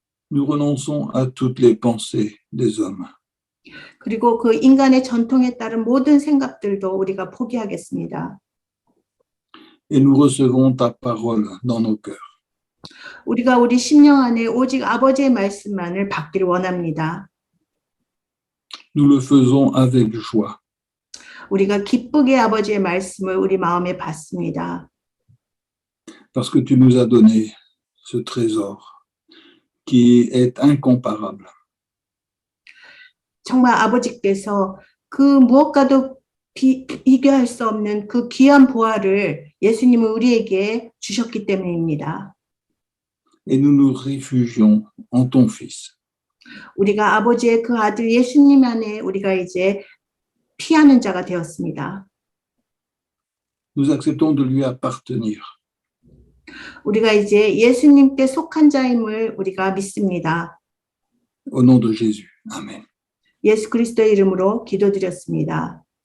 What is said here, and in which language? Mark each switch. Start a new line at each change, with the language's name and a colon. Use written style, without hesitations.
French: Nous renonçons à toutes les pensées des hommes.
Korean: 그리고 그 인간의 전통에 따른 모든 생각들도 우리가 포기하겠습니다.
French: Et nous recevons ta parole dans nos cœurs.
Korean: 우리가 우리 심령 안에 오직 아버지의 말씀만을 받기를 원합니다.
French: Nous le faisons avec joie.
Korean: 우리가 기쁘게 아버지의 말씀을 우리 마음에 받습니다.
French: Parce que tu nous as donné ce trésor qui est incomparable.
Korean: 정말 아버지께서 그 무엇과도 비교할 수 없는 그 귀한 보화를 예수님은 우리에게 주셨기 때문입니다.
French: Et nous nous réfugions en ton Fils.
Korean: 우리가 아버지의 그 아들 예수님 안에 우리가 이제 피하는 자가 되었습니다.
French: Nous acceptons de lui appartenir.
Korean: 우리가 이제 예수님께 속한 자임을 우리가 믿습니다.
French: Au nom de Jésus. Amen.
Korean: 예수 그리스도의 이름으로 기도드렸습니다.